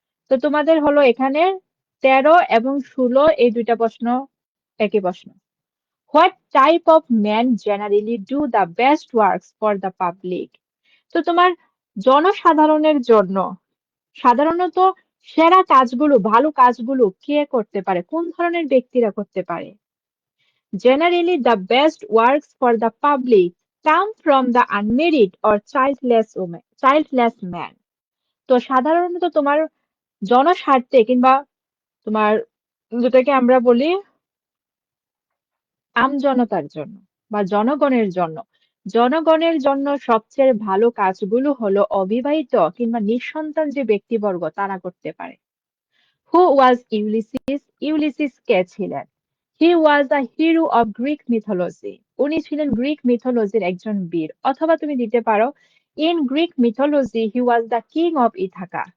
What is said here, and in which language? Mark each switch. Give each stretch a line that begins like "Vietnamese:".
Bangla: তো তোমাদের হলো এখানে 13 এবং 16 এই দুইটা প্রশ্ন একই প্রশ্ন।
English: What type of man generally do the best works for the public?
Bangla: তো তোমার জনসাধারণের জন্য সাধারণত সেরা কাজগুলো, ভালো কাজগুলো কে করতে পারে? কোন ধরনের ব্যক্তিরা করতে পারে?
English: Generally, the best works for the public come from the unmarried or childless man.
Bangla: তো সাধারণত তোমার জনস্বার্থে কিংবা তোমার যেটাকে আমরা বলি আমজনতার জন্য বা জনগণের জন্য সবচেয়ে ভালো কাজগুলো হলো অবিবাহিত কিংবা নিঃসন্তান যে ব্যক্তিবর্গ তারা করতে পারে।
English: Who was Ulysses? Ulysses
Bangla: কে ছিলেন?
English: He was a hero of Greek mythology.
Bangla: উনি ছিলেন গ্রিক মিথোলজির একজন বীর। অথবা তুমি দিতে পারো
English: in Greek mythology he was the king of Ithaca.